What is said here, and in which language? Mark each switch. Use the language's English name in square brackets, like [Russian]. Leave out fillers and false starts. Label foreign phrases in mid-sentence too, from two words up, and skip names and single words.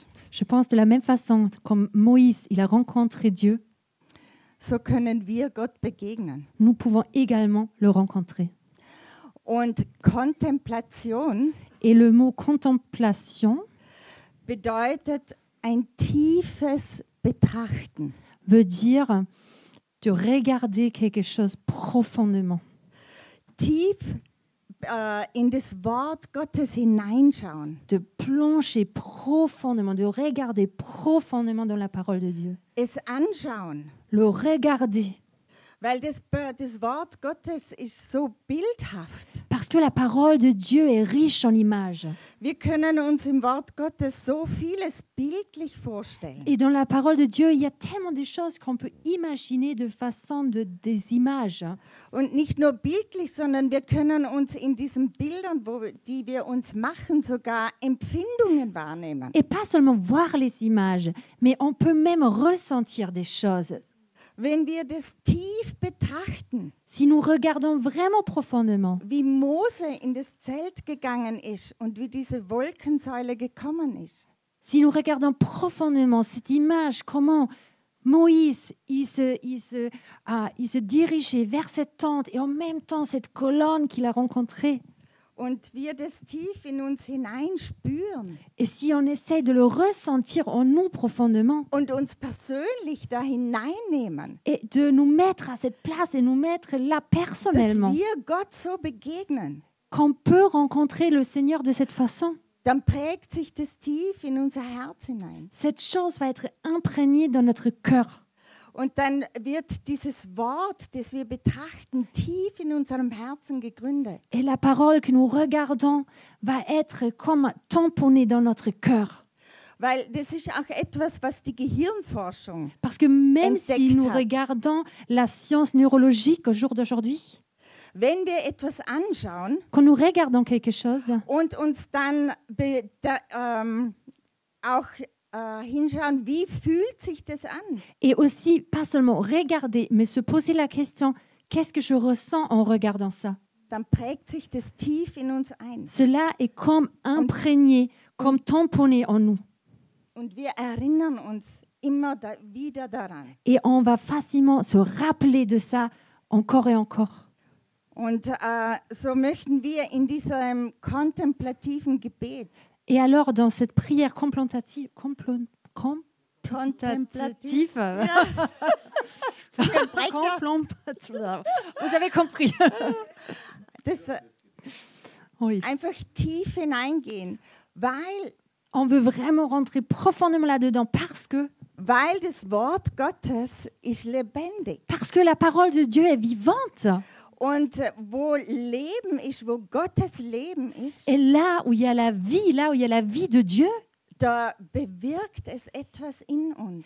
[French] Je pense de la même façon, comme Moïse, il a rencontré Dieu, [German] so können wir Gott begegnen. [French] nous pouvons également le rencontrer. [German] Und Kontemplation [French] Et le mot contemplation [German] bedeutet ein tiefes Betrachten. [French] veut dire de regarder quelque chose profondément, [German] Tief in das Wort Gottes hineinschauen. [French] de plonger profondément, de regarder profondément dans la parole de Dieu, [German] Es anschauen. [French] le regarder. [German] Weil das Wort Gottes ist so bildhaft. [French] Parce que la parole de Dieu est riche en images. [German] Wir können uns im Wort Gottes so vieles bildlich vorstellen. [French] Et dans la parole de Dieu, il y a tellement de choses qu'on peut imaginer de façon des images. [German] Und nicht nur bildlich, sondern wir können uns in diesen Bildern, die wir uns machen, sogar Empfindungen wahrnehmen. [French] Et pas seulement voir les images, mais on peut même ressentir des choses. [German] Wenn wir das tief betrachten, [French] Si nous regardons vraiment profondément, [German] wie Mose in das Zelt gegangen ist und wie diese Wolkensäule gekommen ist. [French] si nous regardons profondément cette image, comment Moïse, il se dirigeait vers cette tente et en même temps cette colonne qu'il a rencontrée. [German] Und wir das tief in uns hineinspüren [French] Et si on essaye de le ressentir en nous profondément [German] und uns persönlich da hineinnehmen, [French] et de nous mettre à cette place et nous mettre là [German] dass [French] personnellement, [German] wir Gott so begegnen, [French] qu'on peut rencontrer le Seigneur de cette façon, [German] dann prägt sich das tief in unser Herz hinein. [French] cette chose va être imprégnée dans notre cœur. [German] Und dann wird dieses Wort, das wir betrachten, tief in unserem Herzen gegründet. [French] Et la parole que nous regardons va être comme tamponnée dans notre cœur. [German] Weil das ist auch etwas, was die Gehirnforschung, [French] Parce que même si [German] Entdeckt [French] nous [German] hat. [French] regardons la science neurologique au jour d'aujourd'hui, [German] wenn wir etwas anschauen [French] quand nous regardons quelque chose [German] und uns dann auch hinschauen, wie fühlt sich das an? [French] et aussi pas seulement regarder, mais se poser la question, qu'est-ce que je ressens en regardant ça? [German] dann prägt sich das tief in uns ein. [French] cela est comme imprégné, comme tamponné en nous. [German] Und wir erinnern uns immer wieder daran. [French] Et on va facilement se rappeler de ça encore et encore. [German] Und so möchten wir in diesem kontemplativen Gebet, [French] Et alors, dans cette prière contemplative, [German] kontemplativ, [French] vous avez compris. [German] das [French] Oui. [German] einfach tief hineingehen, weil [French] On veut vraiment rentrer profondément là-dedans [German] das Wort Gottes ist lebendig. [French] parce que la parole de Dieu est vivante. [German] Und wo Leben ist, wo Gottes Leben ist, [French] Et là où il y a la vie, là où il y a la vie de Dieu, [German] da bewirkt es etwas in uns.